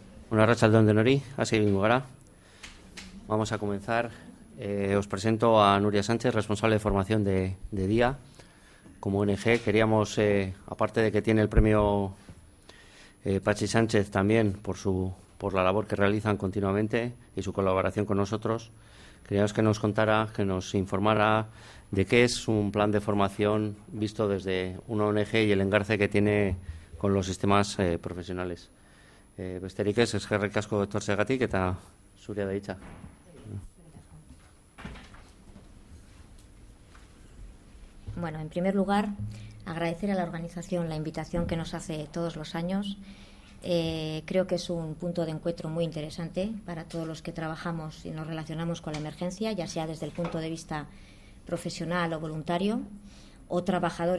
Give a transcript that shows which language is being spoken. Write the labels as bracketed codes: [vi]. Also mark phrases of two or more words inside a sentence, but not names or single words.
[eu] Una arratsalde de Nori, hasi egingo gara. [es] Vamos a comenzar. Os presento a Nuria Sánchez, responsable de formación de DIA. Como ONG queríamos, aparte de que tiene el premio Pachi Sánchez también por la labor que realizan continuamente y su colaboración con nosotros, queríamos que nos contara, que nos informara de qué es un plan de formación visto desde una ONG y el engarce que tiene con los sistemas profesionales. [eu] Besterik ez, eskerrik asko etortzeagatik eta zurea da hitza. [es] Bueno, en primer lugar, agradecer a la organización la invitación que nos hace todos los años. Creo que es un punto de encuentro muy interesante para todos los que trabajamos y nos relacionamos con la emergencia, ya sea desde el punto de vista profesional o voluntario, o trabajador.